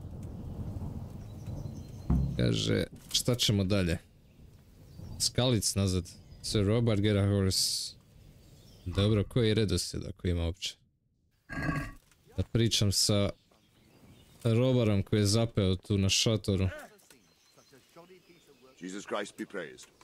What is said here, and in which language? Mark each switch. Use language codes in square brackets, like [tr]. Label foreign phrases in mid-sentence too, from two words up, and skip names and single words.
[hr] Kaže, šta ćemo dalje? Skalitz nazad. [en] Sir Robert get a horse. [hr] Dobro, koji je redoslijed ako ima uopće? Da pričam sa Robarom koji je zapeo tu na šatoru. [en] Jesus Christ be praised.